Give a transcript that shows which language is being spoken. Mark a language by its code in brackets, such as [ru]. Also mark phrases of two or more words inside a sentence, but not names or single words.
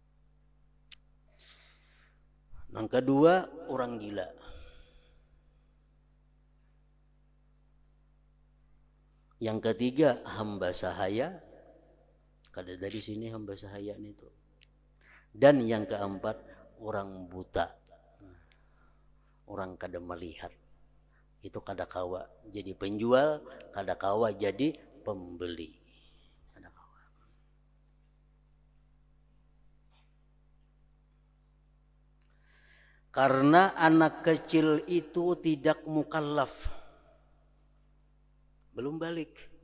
[id] Yang kedua orang gila. Yang ketiga hamba sahaya, kada dari sini hamba sahaya itu. Dan yang keempat orang buta, [bjn] orang kada melihat, itu kada kawa jadi penjual, kada kawa jadi pembeli. Kada kawa. [id] Karena anak kecil itu tidak mukallaf, belum balik.